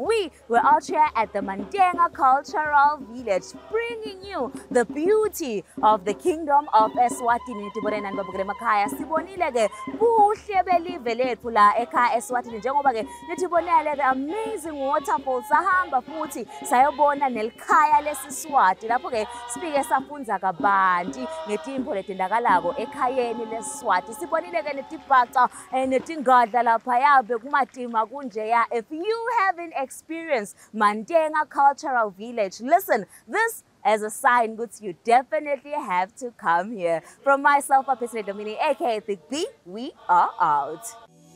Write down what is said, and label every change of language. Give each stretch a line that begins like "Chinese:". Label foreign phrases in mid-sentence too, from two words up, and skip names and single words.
English: We were out here at the Mandenga Cultural Village, bringing you the beauty of the Kingdom of Eswatini.
Swati: Tibonena nibabukele makhaya sibonile ke buhle belive lethu la ekhaya Eswatini njengoba ke nitibonele
English: the amazing waterfalls
Swati: sahamba futhi sayobona nelikhaya leSiswati lapho ke sifike safunza kabanti ngetimpo letendakalako ekhayeni leSiswati. Sibonile ke netibhaca netingadla lapha yabe kumatima kunjeya.
English: If you haven't experienced Mandenga Cultural Village, listen, this as a sign that you definitely have to come here. From myself, Apisile Domini, aka Big B, we are out.